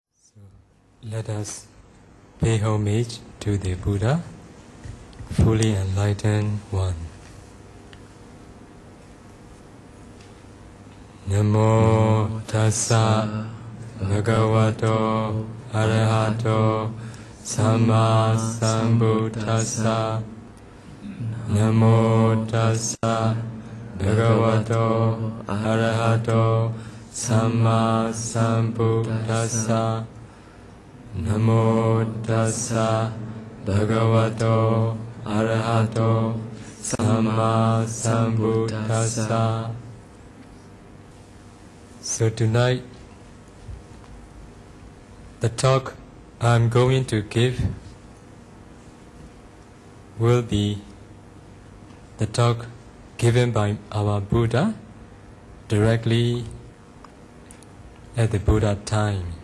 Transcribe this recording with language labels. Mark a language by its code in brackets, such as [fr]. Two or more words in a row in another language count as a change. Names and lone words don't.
[en] So let us pay homage to the Buddha, fully enlightened one. [pi] Namo tassa bhagavato arahato samma sambuddhassa. Namo tassa bhagavato arahato samma sambuddhassa. Namo tassa bhagavato arahato samma sambuddhassa. [en] So tonight, the talk I'm going to give will be the talk given by our Buddha directly at the Buddha time.